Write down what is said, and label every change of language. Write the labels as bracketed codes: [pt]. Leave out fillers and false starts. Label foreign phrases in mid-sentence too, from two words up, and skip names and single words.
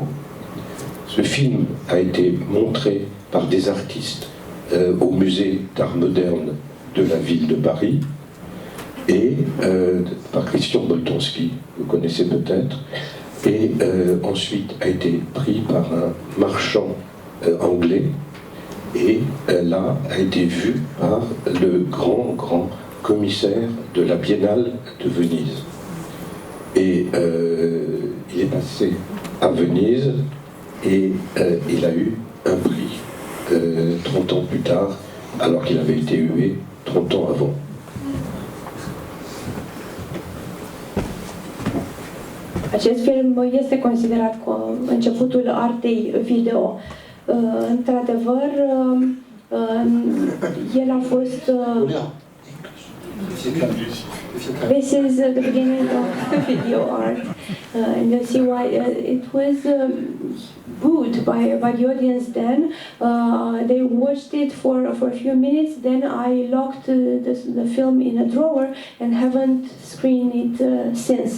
[fr] Ce film a été montré par des artistes au musée d'art moderne de la ville de Paris et par Christian Boltanski, vous connaissez peut-être, et ensuite a été pris par un marchand anglais et là a été vu par le grand commissaire de la Biennale de Venise. Et il est passé à Venise et il a eu un prix 30 ans plus tard, alors qu'il avait été hué 30 ans avant. [ro] Acest film este considerat începutul artei video. Într-adevăr, el a fost... [en] This is the beginning of video art, and you'll see why it was booed by the audience then. They watched it for a few minutes, then I locked the film in a drawer and haven't screened it since.